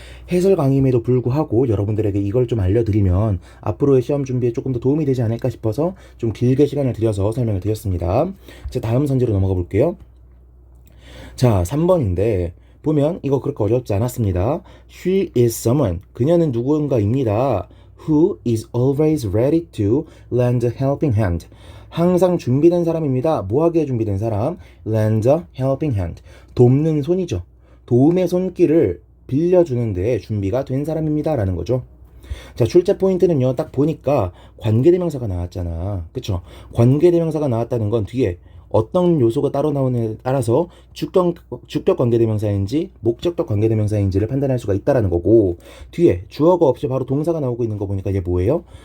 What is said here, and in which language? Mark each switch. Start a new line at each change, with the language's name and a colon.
Korean: 해설 강의임에도 불구하고 여러분들에게 이걸 좀 알려드리면 앞으로의 시험 준비에 조금 더 도움이 되지 않을까 싶어서 좀 길게 시간을 들여서 설명을 드렸습니다. 자, 다음 선지로 넘어가 볼게요. 자, 3번인데 보면 이거 그렇게 어렵지 않았습니다.
English: She is someone.
Korean: 그녀는 누군가입니다.
English: Who is always ready to lend a helping hand.
Korean: 항상 준비된 사람입니다. 뭐 하기에 준비된 사람?
English: lend a helping hand.
Korean: 돕는 손이죠. 도움의 손길을 빌려주는 데 준비가 된 사람입니다. 라는 거죠. 자, 출제 포인트는요. 딱 보니까 관계대명사가 나왔잖아. 그쵸? 관계대명사가 나왔다는 건 뒤에 어떤 요소가 따로 나오느냐에 따라서 주격 관계대명사인지 목적격 관계대명사인지를 판단할 수가 있다라는 거고, 뒤에 주어가 없이 바로 동사가 나오고 있는 거 보니까 얘 뭐예요?